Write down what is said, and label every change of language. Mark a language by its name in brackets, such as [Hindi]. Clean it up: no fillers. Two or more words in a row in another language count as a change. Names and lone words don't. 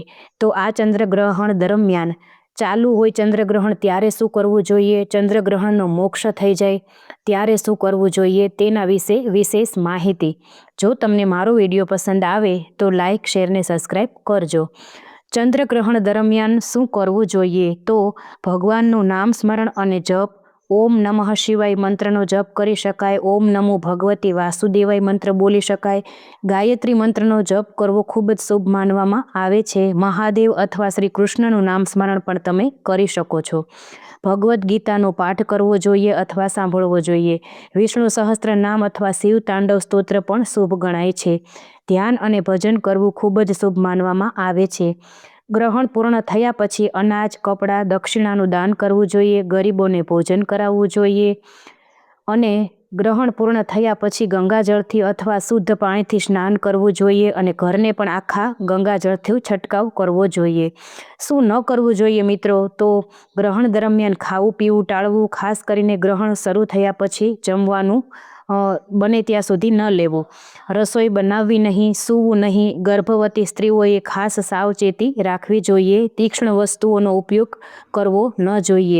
[Gujarati] તો આ ચંદ્રગ્રહણ દરમિયાન ચાલુ હોય ચંદ્રગ્રહણ ત્યારે શું કરવું જોઈએ, ચંદ્રગ્રહણનો મોક્ષ થઈ જાય ત્યારે શું કરવું જોઈએ તેના વિષે વિશેષ માહિતી। જો તમને મારો વિડિયો પસંદ આવે તો લાઇક, શેર ને સબ્સક્રાઇબ કરજો। ચંદ્રગ્રહણ દરમિયાન શું કરવું જોઈએ તો ભગવાનનું નામ સ્મરણ અને જપ, [Sanskrit] ओम नमः शिवाय [Gujarati] મંત્રનો જપ કરી શકાય, [Sanskrit] ओम नमो भगवती वासुदेवाय [Gujarati] મંત્ર બોલી શકાય, ગાયત્રી મંત્રનો જપ કરવો ખૂબ જ શુભ માનવામાં આવે છે। મહાદેવ અથવા શ્રી કૃષ્ણનું નામ સ્મરણ પણ તમે કરી શકો છો। ભગવત ગીતાનો પાઠ કરવો જોઈએ અથવા સાંભળવો જોઈએ। વિષ્ણુ સહસ્ત્ર નામ અથવા શિવ તાંડવ સ્તોત્ર પણ શુભ ગણાય છે। ધ્યાન અને ભજન કરવું ખૂબ જ શુભ માનવામાં આવે છે। ગ્રહણ પૂર્ણ થયા પછી અનાજ, કપડાં, દક્ષિણાનું દાન કરવું જોઈએ, ગરીબોને ભોજન કરાવવું જોઈએ અને ગ્રહણ પૂર્ણ થયા પછી ગંગાજળથી અથવા શુદ્ધ પાણીથી સ્નાન કરવું જોઈએ અને ઘરને પણ આખા ગંગાજળથી છટકાવ કરવો જોઈએ। શું ન કરવું જોઈએ મિત્રો તો ગ્રહણ દરમિયાન ખાવું પીવું ટાળવું, ખાસ કરીને ગ્રહણ શરૂ થયા પછી જમવાનું બને ત્યાં સુધી ન લેવું। રસોઈ બનાવવી નહીં, સૂવું નહીં। ગર્ભવતી સ્ત્રીઓએ ખાસ સાવચેતી રાખવી જોઈએ। તીક્ષ્ણ વસ્તુઓનો ઉપયોગ કરવો ન જોઈએ।